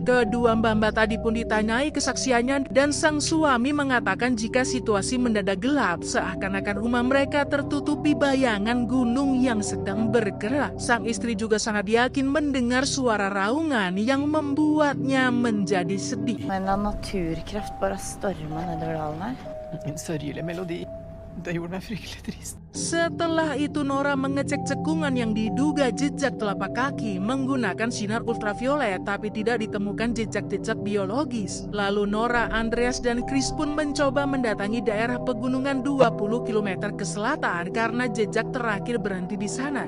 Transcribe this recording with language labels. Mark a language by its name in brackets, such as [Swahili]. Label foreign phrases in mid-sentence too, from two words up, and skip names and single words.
[Indonesian] Kedua mbah-mbah tadi pun ditanyai kesaksiannya dan sang suami mengatakan jika situasi mendadak gelap, seakan-akan rumah mereka tertutupi bayangan gunung yang sedang bergerak. Sang istri juga sangat yakin mendengar suara raungan yang membuatnya menjadi sedih. [Norwegian] Men en naturkraft bare storma nedover dalen her. En sørgelig melodi. Det gjorde meg fryktelig trist. [Indonesian] Setelah itu Nora mengecek cekungan yang diduga jejak telapak kaki menggunakan sinar ultraviolet, tapi tidak ditemukan jejak-jejak biologis. Lalu Nora, Andreas, dan Chris pun mencoba mendatangi daerah pegunungan 20 km ke selatan karena jejak terakhir berhenti di sana.